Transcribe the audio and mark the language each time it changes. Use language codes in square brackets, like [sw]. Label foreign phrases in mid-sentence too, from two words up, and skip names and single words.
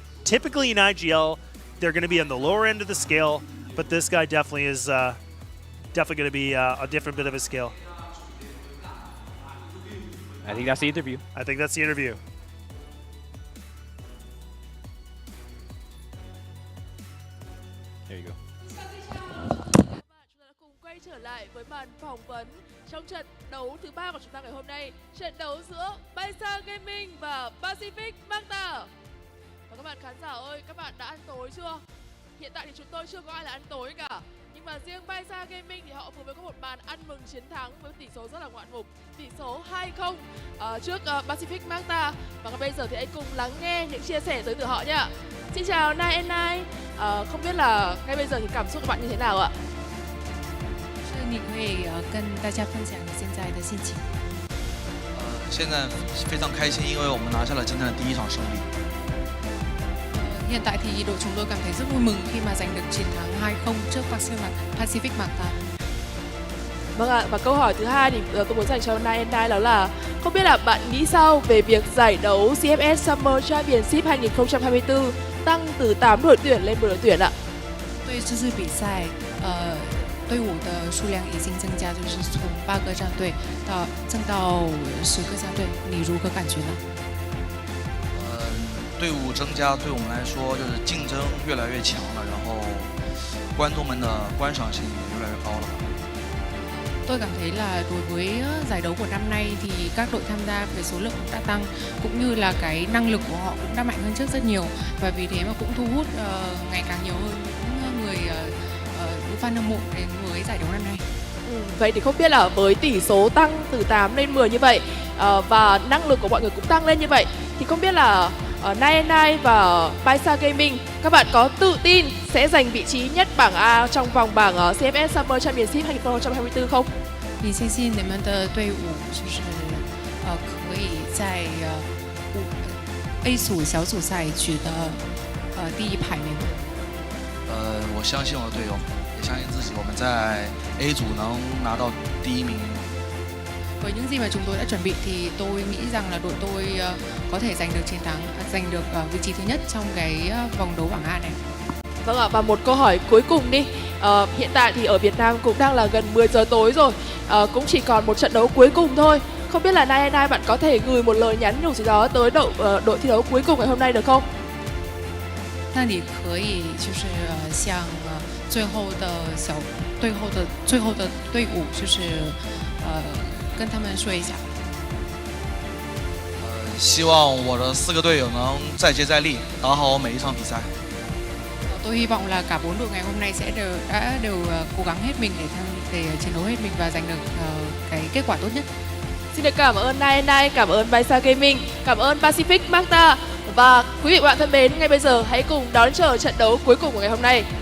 [en] Typically in IGL, they're going to be on the lower end of the scale, but this guy definitely is definitely going to be a different bit of a scale. I think that's the interview. I think that's the interview. There you go. [vi] Cùng quay trở lại với màn phỏng vấn trong trận đấu thứ 3 của chúng ta ngày hôm nay, trận đấu giữa BaiSha Gaming và Pacific Macta. Và các bạn khán giả ơi, các bạn đã ăn tối chưa? Hiện tại thì chúng tôi chưa có ai là ăn tối cả. Nhưng mà riêng BaiSha Gaming thì họ vừa mới có một màn ăn mừng chiến thắng với tỷ số rất là ngoạn mục, tỷ số 2-0 trước Pacific Macta. Và ngay bây giờ thì hãy cùng lắng nghe những chia sẻ tới từ họ nhé. Xin chào Nine and Nine. Không biết là ngay bây giờ thì cảm xúc của bạn như thế nào ạ? [zh] 你可以跟大家分享你现在的心情。现在非常开心，因为我们拿下了今天的第一场胜利。 [vi] Hiện tại thì đội chúng tôi cảm thấy rất vui mừng khi mà giành được chiến thắng 2-0 trước Pacific Macta. Vâng ạ, và câu hỏi thứ hai thì tôi muốn dành cho Nine and Nine đó là không biết là bạn nghĩ sao về việc giải đấu CFS Summer Championship 2024 tăng từ 8 đội tuyển lên 10 đội tuyển ạ? [zh] 对这次比赛，队伍的数量已经增加，就是从8个战队增到10个战队，你如何感觉呢？队伍增加对我们来说就是竞争越来越强了，然后观众们的观赏性也越来越高了。 [vi] Tôi cảm thấy là đối với giải đấu của năm nay thì các đội tham gia về số lượng cũng đã tăng, cũng như là cái năng lực của họ cũng đã mạnh hơn trước rất nhiều, và vì thế mà cũng thu hút ngày càng nhiều hơn những người fan hâm mộ đến với giải đấu năm nay. Vậy thì không biết là với tỷ số tăng từ 8 lên 10 như vậy và năng lực của mọi người cũng tăng lên như vậy, thì không biết là Nine and Nine và BaiSha Gaming, các bạn có tự tin sẽ giành vị trí nhất bảng A trong vòng bảng CFS Summer Championship 2024không? [zh] 你相信你们的队伍就是可以在A 组小组赛取得第一排名吗？我相信我的队友，也相信自己，我们在 A 组能拿到第一名。 [vi] Với những gì mà chúng tôi đã chuẩn bị thì tôi nghĩ rằng là đội tôi có thể giành được chiến thắng, giành được vị trí thứ nhất trong cái vòng đấu bảng A này. Vâng ạ, và một câu hỏi cuối cùng đi. Hiện tại thì ở Việt Nam cũng đang là gần 10 giờ tối rồi, cũng chỉ còn một trận đấu cuối cùng thôi. Không biết là Nine and Nine bạn có thể gửi một lời nhắn nhủ gì đó tới đội thi đấu cuối cùng ngày hôm nay được không? [zh] 那你可以就是向最后的队伍就是跟他们说一下。希望我的4个队友能再接再厉，打好每一场比赛。 [vi] Tôi hy vọng là cả 4 đội ngày hôm nay sẽ đều cố gắng hết mình để chiến đấu hết mình và giành được cái kết quả tốt nhất. Xin được cảm ơn Nine and Nine, cảm ơn BaiSha Gaming, cảm ơn Pacific Macta. Và quý vị và bạn thân mến, ngay bây giờ hãy cùng đón chờ trận đấu cuối cùng của ngày hôm nay.